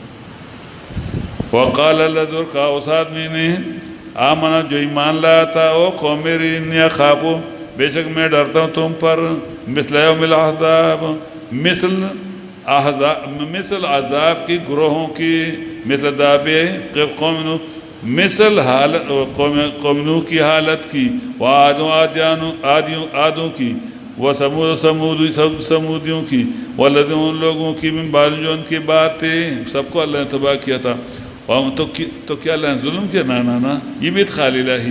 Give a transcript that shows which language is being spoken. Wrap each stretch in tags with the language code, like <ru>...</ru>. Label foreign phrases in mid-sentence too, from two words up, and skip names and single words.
<ar>وقال الذی،</ar> <ur>کہا اس آدمی نے، آمنا، جو ایمان لایا تھا، او قوم میری،</ur> <ar>انی اخاف،</ar> <ur>بے شک میں ڈرتا ہوں تم پر،</ur> <ar>مثل یوم الاحزاب،</ar> <ur>مثل عذاب کی گروہوں کی،</ur> <ar>مثل دابے قوم نوح،</ar> <ur>مثل حالت قوم نوح کی حالت کی، عادوں کی، سمودیوں کی، والذین، ان لوگوں کی،</ur> <ar>من بعد،</ar> <ur>جو ان کی باتیں، سب کو اللہ نے تباہ کیا تھا۔ تو کیا اللہ نے ظلم کیا؟ نا، یہ بھی ادخال الہی ہے۔</ur>